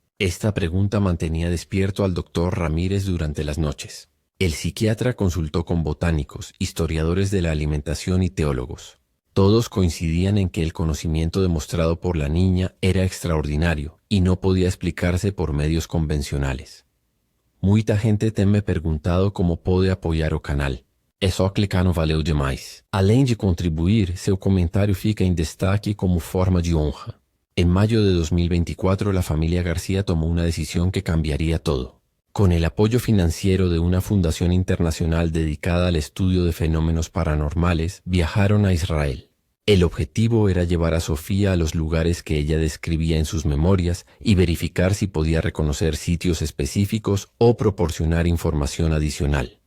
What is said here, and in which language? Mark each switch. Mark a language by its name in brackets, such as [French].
[Spanish] Esta pregunta mantenía despierto al doctor Ramírez durante las noches. El psiquiatra consultó con botánicos, historiadores de la alimentación y teólogos. Todos coincidían en que el conocimiento demostrado por la niña era extraordinario y no podía explicarse por medios convencionales. [Portuguese] Muita gente tem me perguntado como pode apoiar o canal. É só clicar no Valeu Demais. Além de contribuir, seu comentário fica em destaque como forma de honra. [Spanish] En mayo de 2024, la familia García tomó una decisión que cambiaría todo. Con el apoyo financiero de una fundación internacional dedicada al estudio de fenómenos paranormales, viajaron a Israel. El objetivo era llevar a Sofía a los lugares que ella describía en sus memorias y verificar si podía reconocer sitios específicos o proporcionar información adicional.